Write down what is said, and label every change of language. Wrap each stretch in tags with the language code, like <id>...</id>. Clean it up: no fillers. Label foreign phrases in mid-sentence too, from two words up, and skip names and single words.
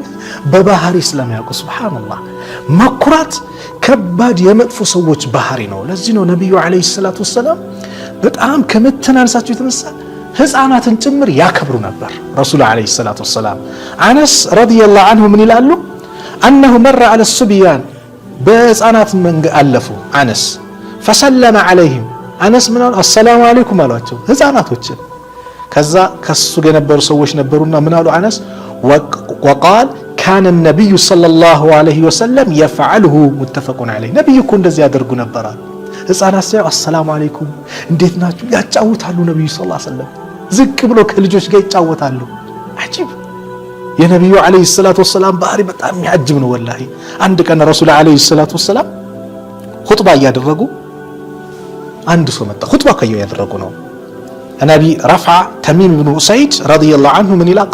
<am>በባህሪ ስለሚያውቁ። ሱብሃንአላህ መኩራት ከባድ የመጥፎ ሰዎች ባህሪ ነው። ለዚህ ነው ነብዩ</am> <ar>عليه الصلاة والسلام</ar> <am>በጣም ከመተናነሳቸው የተነሳ ህፃናትን ጭምር ያከብሩ ነበር። ረሱል</am> <ar>عليه الصلاة والسلام</ar> <am>አነስ</am> <ar>رضي الله عنه</ar> <am>ምን ይላሉ?</am> <ar>أنه مر على الصبيان</ar> <am>بهፃናት መንገድ አለፉ። አነስ</am> <ar>فسلم عليهم</ar> <am>አነስ ምን አሉ?</am> <ar>السلام عليكم</ar> <am>አሏቸው ህፃናቶች። ከዛ ከሱ ጋር የነበሩ ሰዎች ነበሩና ምን አሉ? አነስ</am> <ar>وقال كان النبي صلى الله عليه وسلم يفعله متفق عليه</ar> <am>ነብዩ እኮ እንደዚህ ያደርጉ ነበር። ህፃናት ሲያዩ</am> <ar>السلام عليكم</ar> <am>እንዴት ናችሁ ያጫውታሉ። ነብዩ</am> <ar>صلى الله عليه وسلم</ar> <am>ዝቅ ብሎ ከልጆች ጋር ይጫወታሉ። አጂብ የነብዩ</am> <ar>عليه الصلاة والسلام</ar> <am>ባህሪ በጣም የሚያጅብ ነው ወላሂ። አንድ ቀን ረሱል</am> <ar>عليه الصلاة والسلام</ar> <am>ኹጥባ እያደረጉ አንድ ሰው መጣ። ኹጥባ እያደረጉ ነው። ነቢ ረፍዓ ተሚም ብኑ ኡሰይድ</am> <ar>رضي الله عنه</ar> <am>ምን ይላል?</am>